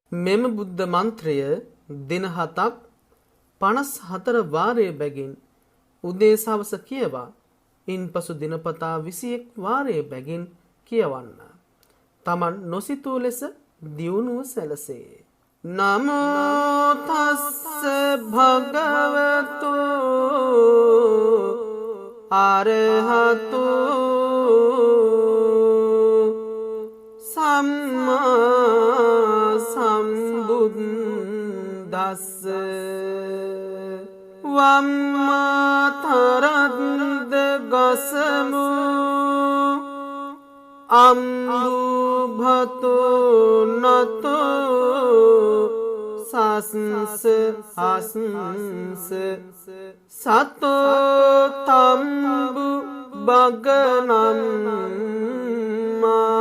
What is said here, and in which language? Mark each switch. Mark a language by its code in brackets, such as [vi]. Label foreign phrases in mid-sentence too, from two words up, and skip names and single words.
[si] මෙම බුද්ධ මන්ත්‍රය දින 7ක් 54 වාරයේ බැගින් උදේ සවස කියවා ඉන්පසු දිනපතා 21 වාරයේ බැගින් කියවන්න. තමන් නොසිතූ ලෙස දියුණුව සැලසේ. [pi] නමෝ තස්ස භගවතු අරහතු සම්මා සම්බුද්දස්ස වම්මාතරද්ද ගසමු අම්බුභතු නතෝ සස්ස හස්ස සතෝ තම්බු බගනම්මා